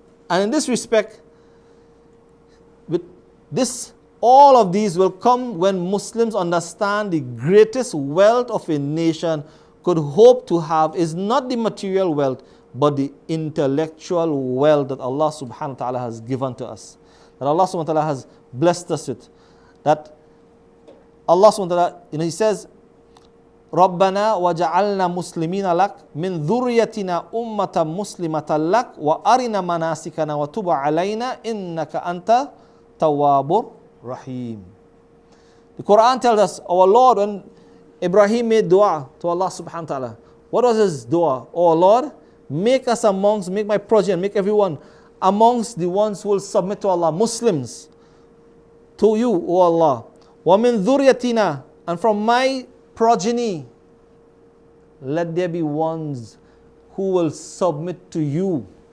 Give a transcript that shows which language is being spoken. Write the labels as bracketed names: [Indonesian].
[English] And in this respect, with this, all of these will come when Muslims understand the greatest wealth of a nation could hope to have is not the material wealth, but the intellectual wealth that Allah subhanahu wa ta'ala has given to us. That Allah subhanahu wa ta'ala has blessed us with. That Allah subhanahu wa ta'ala, He says, [Arabic] رَبَّنَا وَجَعَلْنَا مُسْلِمِينَ لَكَ مِنْ ذُرِّيَّتِنَا أُمَّةً مُسْلِمَةً لَكَ وَأَرِنَا مَنَاسِكَنَا وَتُبْ عَلَيْنَا إِنَّكَ أَنْتَ تَوَّابُ Rahim. [English] The Quran tells us, our Lord, when Ibrahim made dua to Allah subhanahu wa ta'ala, what was his dua? Oh Lord, make us amongst, make my progeny, make everyone amongst the ones who will submit to Allah, Muslims, to you, O Allah. [Arabic] وَمِن ذُرِّيَّتِنَا, [English] and from my progeny, let there be ones who will submit to you.